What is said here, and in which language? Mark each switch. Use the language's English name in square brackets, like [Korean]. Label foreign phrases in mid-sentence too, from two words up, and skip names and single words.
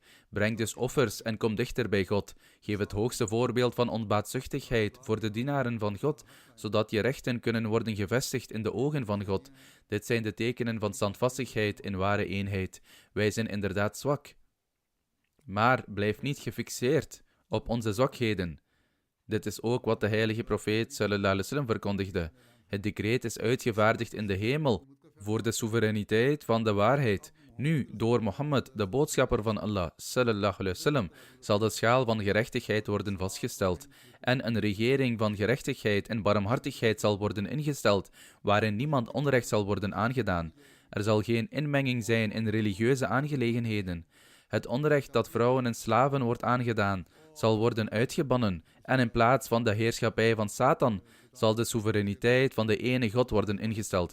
[Dutch] Breng dus offers en kom dichter bij God. Geef het hoogste voorbeeld van onbaatzuchtigheid voor de dienaren van God, zodat je rechten kunnen worden gevestigd in de ogen van God. Dit zijn de tekenen van standvastigheid in ware eenheid. Wij zijn inderdaad zwak. Maar blijf niet gefixeerd op onze zwakheden. Dit is ook wat de heilige profeet [Arabic] صلى الله عليه وسلم [Dutch] verkondigde. Het decreet is uitgevaardigd in de hemel voor de soevereiniteit van de waarheid. Nu, door Mohammed, de boodschapper van Allah, [Arabic] صلى الله عليه وسلم, [Dutch] zal de schaal van gerechtigheid worden vastgesteld en een regering van gerechtigheid en barmhartigheid zal worden ingesteld, waarin niemand onrecht zal worden aangedaan. Er zal geen inmenging zijn in religieuze aangelegenheden. Het onrecht dat vrouwen en slaven wordt aangedaan, zal worden uitgebannen en in plaats van de heerschappij van Satan zal de soevereiniteit van de ene God worden ingesteld.